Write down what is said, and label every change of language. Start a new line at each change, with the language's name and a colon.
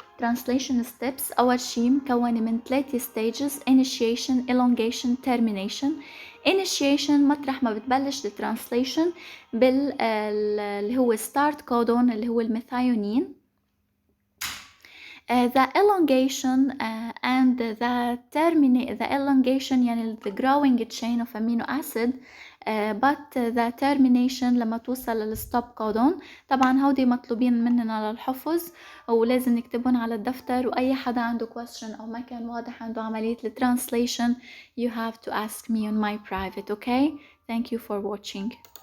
Arabic: Translation steps أول شي مكونة من 3 stages: initiation, elongation, termination. initiation مطرح ما بتبلش الترانسليشن اللي هو start codon اللي هو الميثايونين.
English: The elongation and the elongation
Arabic: يعني
English: the growing chain of amino acid, but the termination لما توصل للstop codon.
Arabic: طبعا هودي مطلوبين مننا للحفظ ولازم نكتبون على الدفتر، وأي حدا عنده question أو ما كان واضح عنده عملية الترانسليشن
English: you have to ask me on my private. Okay? Thank you for watching.